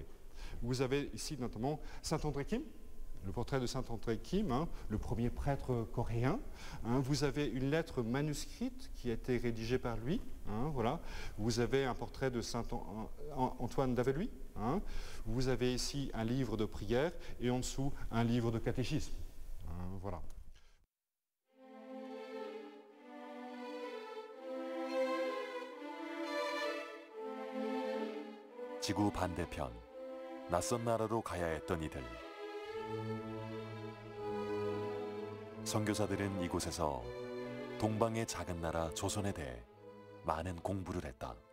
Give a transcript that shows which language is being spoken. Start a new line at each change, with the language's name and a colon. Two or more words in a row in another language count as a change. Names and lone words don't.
French: Vous avez ici notamment Saint-André Kim, le portrait de Saint-André Kim, hein, le premier prêtre coréen. Hein. Vous avez une lettre manuscrite qui a été rédigée par lui. Hein, voilà. Vous avez un portrait de Saint-Antoine d'Aveluy. Hein. Vous avez ici un livre de prière et en dessous un livre de catéchisme. Hein, voilà.
Korean: 지구 반대편, 낯선 나라로 가야 했던 이들. 선교사들은 이곳에서 동방의 작은 나라 조선에 대해 많은 공부를 했다.